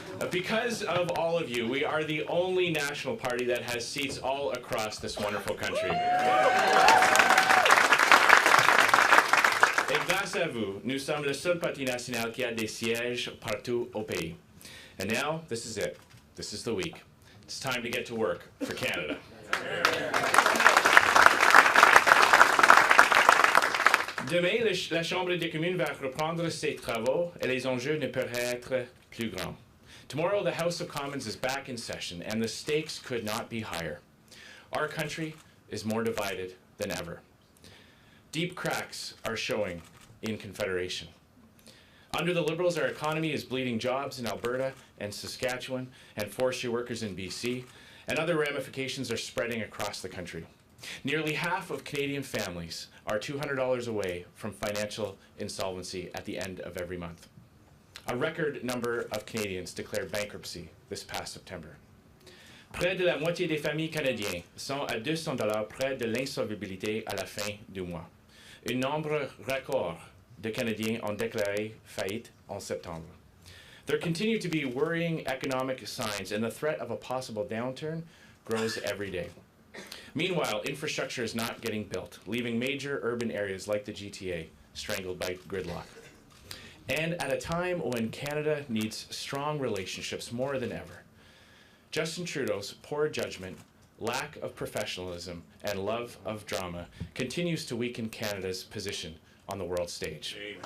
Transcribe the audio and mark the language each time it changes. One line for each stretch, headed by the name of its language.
English: Because of all of you, we are the only national party that has seats all across this wonderful country.
French: Et grâce à vous, nous sommes le seul parti national qui a des sièges partout au pays.
English: And now, this is it. This is the week. It's time to get to work for Canada.
French: Demain, la Chambre des communes va reprendre ses travaux et les enjeux ne peuvent être plus grands.
English: Tomorrow, the House of Commons is back in session, and the stakes could not be higher. Our country is more divided than ever. Deep cracks are showing in Confederation. Under the Liberals, our economy is bleeding jobs in Alberta and Saskatchewan and forestry workers in BC, and other ramifications are spreading across the country. Nearly half of Canadian families are $200 away from financial insolvency at the end of every month. A record number of Canadians declared bankruptcy this past September.
French: Près de la moitié des familles canadiennes sont à $200 près de l'insolvabilité à la fin du mois. Un nombre record de Canadiens ont déclaré faillite en septembre.
English: There continue to be worrying economic signs, and the threat of a possible downturn grows every day. Meanwhile, infrastructure is not getting built, leaving major urban areas like the GTA strangled by gridlock. And at a time when Canada needs strong relationships more than ever, Justin Trudeau's poor judgment, lack of professionalism, and love of drama continues to weaken Canada's position on the world stage.